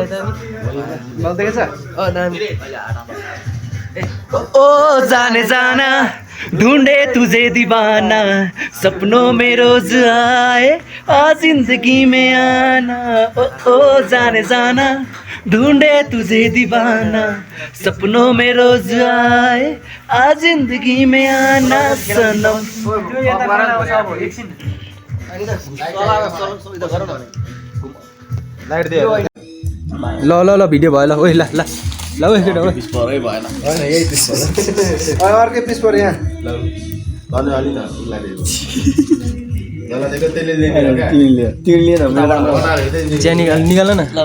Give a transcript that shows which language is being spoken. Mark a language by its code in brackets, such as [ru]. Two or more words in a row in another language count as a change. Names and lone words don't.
[hi] ओ जाने जाना ढूंढे तुझे दीवाना सपनों में रोज आए आ जिंदगी में आना ओ जाने जाना ढूंढे तुझे दीवाना सपनों में रोज आए आ जिंदगी में आना सनम [ne] लाइट दे ल ल ल भिडियो भयो ल ओइ ल ल ल ओइ केटा ओइ अर्कै पिस पऱ्यो यहाँ अलि न चिया निकाल न